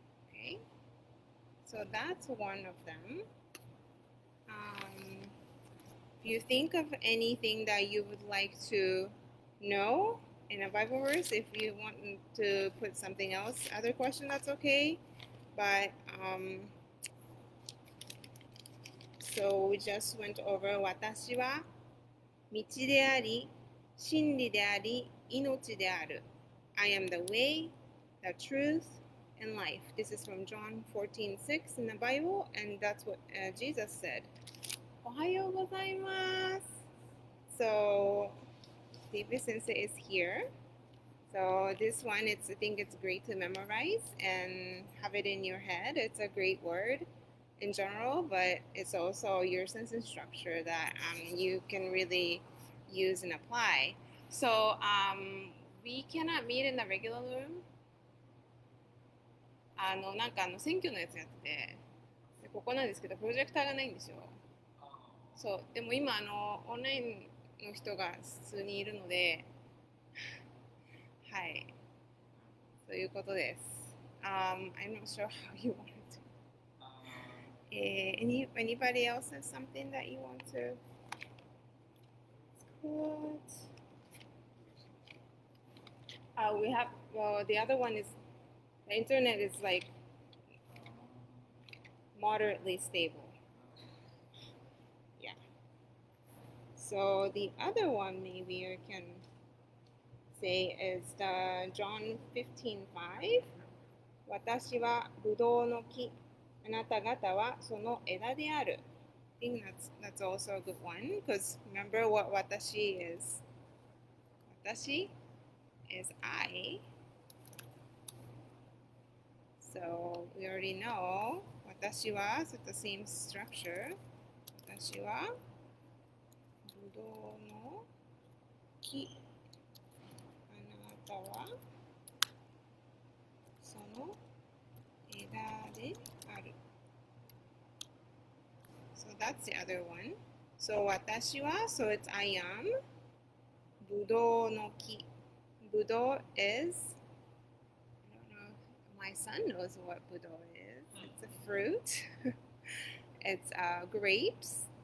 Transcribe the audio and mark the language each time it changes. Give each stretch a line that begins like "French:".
English: Okay, so that's one of them. If you think of anything that you would like to know in a Bible verse, if you want to put something else, other question, that's okay. But so we just went over
Japanese: 私は道であり、真理であり、命である.
English: I am the way, the truth, and life. This is from John 14:6 in the Bible, and that's what Jesus said.
Japanese: おはようございます.
English: So David Sensei is here. So this one, I think it's great to memorize and have it in your head. It's a great word in general, but it's also your sentence structure that you can really use and apply. So we cannot meet in the regular room.
Japanese: なんか選挙のやつやってて、でここなんですけど、プロジェクターがないんですよ。そう、でも今オンラインの人が普通にいるので、はい、そういうことです。
English: I'm not sure how you want to. Anybody else has something that you want to put? We have, well, the other one is, the internet is like moderately stable. Yeah. So the other one maybe I can say is the John 15:5.
Japanese: 私はブドウの木、あなた方はその枝である.
English: I think that's also a good one, because remember what 私 is. 私 is I. So we already know 私は so the same structure.
Japanese: 私はブドウの木、あなたはその枝である.
English: So that's the other one. So 私は so it's I am.
Japanese: ぶどうの木.
English: ぶどう is, I don't know, my son knows what ぶどう is. It's a fruit. It's grapes.